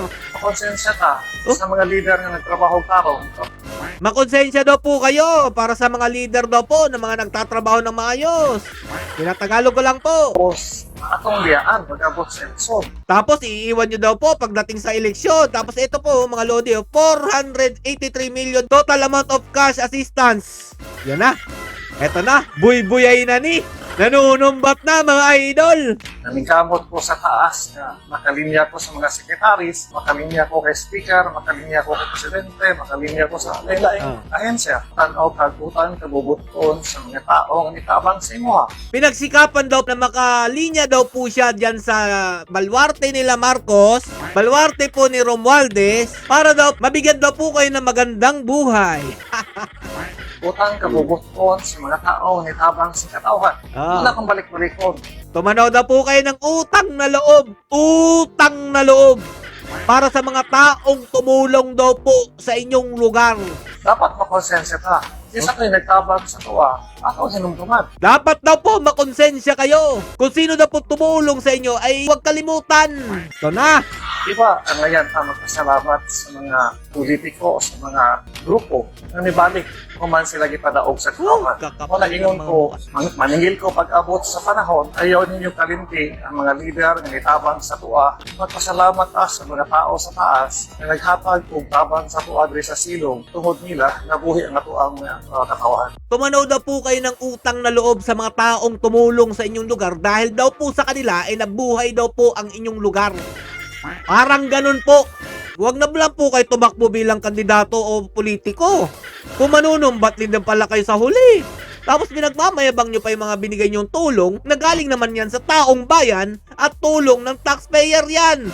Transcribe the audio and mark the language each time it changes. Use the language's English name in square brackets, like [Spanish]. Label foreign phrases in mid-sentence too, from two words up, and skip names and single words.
[Cebuano] Konsensya ka sa mga leader na nagtrabaho karo. [Filipino] Makonsensya daw po kayo para sa mga leader daw po ng mga nagtatrabaho ng maayos. Tinatagalog ko lang po. [Cebuano] Tapos, atong biyaan pag-abot sa eleksyon. [Filipino] Tapos iiwan nyo daw po pagdating sa eleksyon. Tapos ito po mga Lodi, [English] 483 million total amount of cash assistance. [Filipino] Yan na. Eto na, [Cebuano] buy-buyay na ni. [Filipino] Nanunumbat na mga idol. [Cebuano] Namigamot ko sa taas na makalinya ko sa mga sekretaris, makalinya ko kay speaker, makalinya ko kay presidente, makalinya ko sa lain-laing ahensya. Tanaw kagutan, kabubuton sa mga taong nitabang sa imo. [Filipino] Pinagsikapan daw na makalinya daw po siya dyan sa balwarte nila Marcos, balwarte po ni Romualdez, para daw mabigyan daw po kayo ng magandang buhay. [Cebuano] Utang kabubuton sa mga taong nitabang sa katawan. Wala kang balik-balikon. [Filipino] Tumanaw daw po kayo ng utang na loob. Utang na loob. Para sa mga taong tumulong daw po sa inyong lugar. Dapat makonsensya ka. [Cebuano] Isa kayo nagtabang sa tuwa, ako hinumduman. [Filipino] Dapat daw po makonsensya kayo. Kung sino daw po tumulong sa inyo ay huwag kalimutan. Ito na. [Cebuano] Diba, ang ngayon magpasalamat sa mga politiko o sa mga grupo na nibalik kung man sila gipadaog sa kawan. Wala ingon ko, maningil ko pag-abot sa panahon, ayaw ninyo kalimti ang mga lider na nitabang sa tuwa. Magpasalamat sa mga tao sa taas na naghatag og tabang sa tuwa diri sa silong tungod nila nabuhi ang atuang katawan. [Filipino] Tumanaw daw po kayo ng utang na loob sa mga taong tumulong sa inyong lugar dahil daw po sa kanila ay nabuhay daw po ang inyong lugar. Parang ganun po. Huwag na lang po kayo tumakbo bilang kandidato o politiko. Kung manunumbat din pala kayo sa huli. Tapos pinagmamayabang nyo pa yung mga binigay nyong tulong na galing naman yan sa taong bayan at tulong ng taxpayer yan.